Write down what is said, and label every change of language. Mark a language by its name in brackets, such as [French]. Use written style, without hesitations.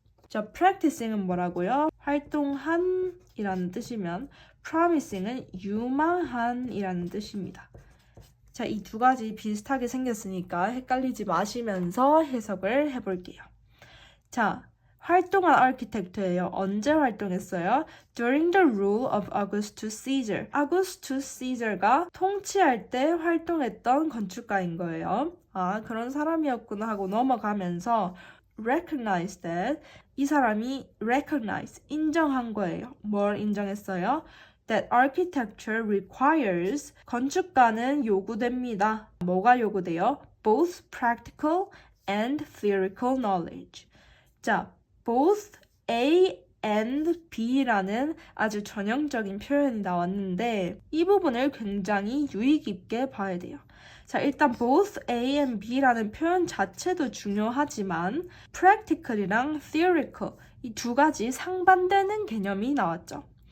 [Korean] 자, practicing은 뭐라고요? 활동한 이라는 뜻이면 promising은 유망한 이라는 뜻입니다. 자, 이 두 가지 비슷하게 생겼으니까 헷갈리지 마시면서 해석을 해볼게요. 자, 활동한 아키텍트예요. 언제 활동했어요? [English] During the rule of Augustus Caesar. [Korean] Augustus Caesar가 통치할 때 활동했던 건축가인 거예요. 그런 사람이었구나 하고 넘어가면서 [English] recognize that, [Korean] 이 사람이 recognize, 인정한 거예요. 뭘 인정했어요? [English] That architecture requires, [Korean] 건축가는 요구됩니다. 뭐가 요구돼요? [English] Both practical and theoretical knowledge. [Korean] 자, both A and B라는 아주 전형적인 표현이 나왔는데 이 부분을 굉장히 유의 깊게 봐야 돼요. 자, 일단 both A and B라는 표현 자체도 중요하지만 practical이랑 theoretical 이 두 가지 상반되는 개념이 나왔죠.